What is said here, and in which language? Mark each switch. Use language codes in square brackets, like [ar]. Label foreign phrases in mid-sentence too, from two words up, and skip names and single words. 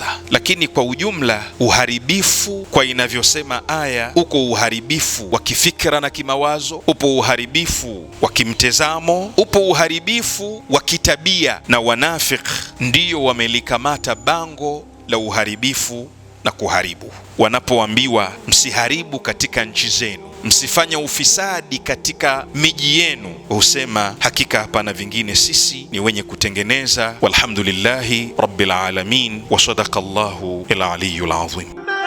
[sw] Lakini kwa ujumla uharibifu kwa inavyosema aya, uko uharibifu wa kifikra na kimawazo, upo uharibifu wa kimtazamo, upo uharibifu wa kitabia, na wanafiki ndiyo wamelikamata bango la uharibifu na kuharibu. Wanapoambiwa msiharibu katika nchi zenu, msifanye ufisadi katika miji yenu, husema hakika hapana vingine, sisi ni wenye kutengeneza. [ar] والحمد لله رب العالمين وصدق الله العلي العظيم.